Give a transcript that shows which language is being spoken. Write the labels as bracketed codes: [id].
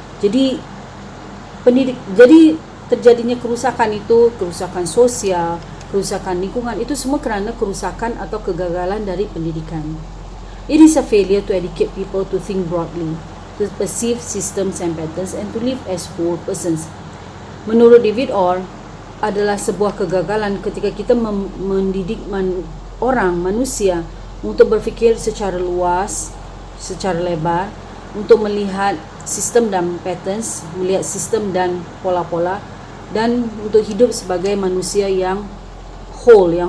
[id] Jadi terjadinya kerusakan itu, kerusakan sosial, kerusakan lingkungan, itu semua kerana kerusakan atau kegagalan dari pendidikan. [en] It is a failure to educate people to think broadly, to perceive systems and patterns, and to live as whole persons. [id] Menurut David Orr, adalah sebuah kegagalan ketika kita mendidik manusia untuk berfikir secara luas, secara lebar, untuk melihat sistem dan patterns, melihat sistem dan pola-pola, dan untuk hidup sebagai manusia yang whole.